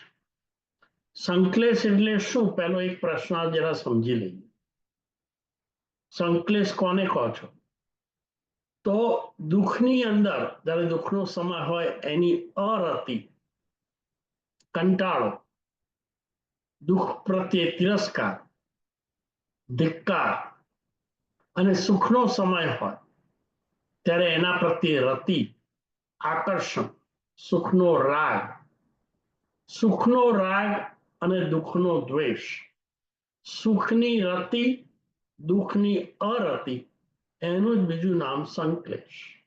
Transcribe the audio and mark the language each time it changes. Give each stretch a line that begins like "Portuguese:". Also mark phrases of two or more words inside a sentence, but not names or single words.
Gujarati: સંક્લેશ એટલે શું? પહેલો એક પ્રશ્ન જરા સમજી લઈએ। સંક્લેશ કોને કહો છો? તો દુઃખની અંદર જ્યારે દુઃખનો સમય હોય એની અરતિ કંટાળો દુખ પ્રત્યે તિરસ્કાર ધિક્કાર અને સુખનો સમય હોય ત્યારે એના પ્રત્યે રતિ આકર્ષણ સુખનો રાગ અને દુઃખનો દ્વેષ। સુખની રતિ દુઃખની અરતિ એનું જ બીજું નામ સંક્લેશ।